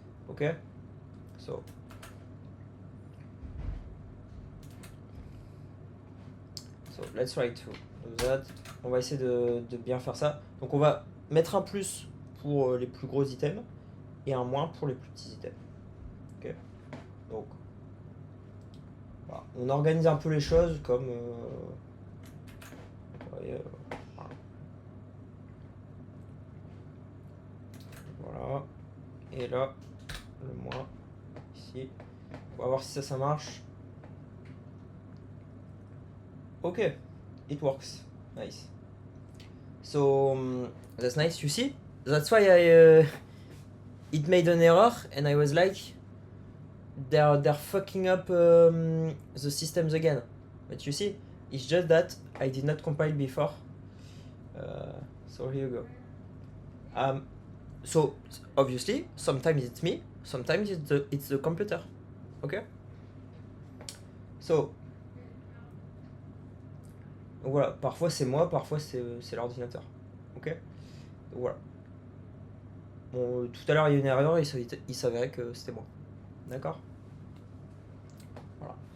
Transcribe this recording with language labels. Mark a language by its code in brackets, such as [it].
[en] Okay, so let's try to do that. [fr] On va essayer de bien faire ça. Donc on va mettre un plus pour les plus gros items et un moins pour les plus petits items. Ok, donc voilà. On organise un peu les choses comme voyez, voilà. Et là le moins ici. On va voir si ça marche. [en] Ok, it works. Nice. So that's nice. You see, that's why it made an error, and I was like, they're fucking up the systems again. But you see, it's just that I did not compile before. So here you go. So obviously, sometimes it's me, sometimes it's the computer. Okay. [fr] So voilà, parfois c'est moi, parfois c'est l'ordinateur. Ok. Donc voilà. Bon, tout à l'heure il y a eu une erreur, il s'avérait que c'était moi. D'accord. Voilà.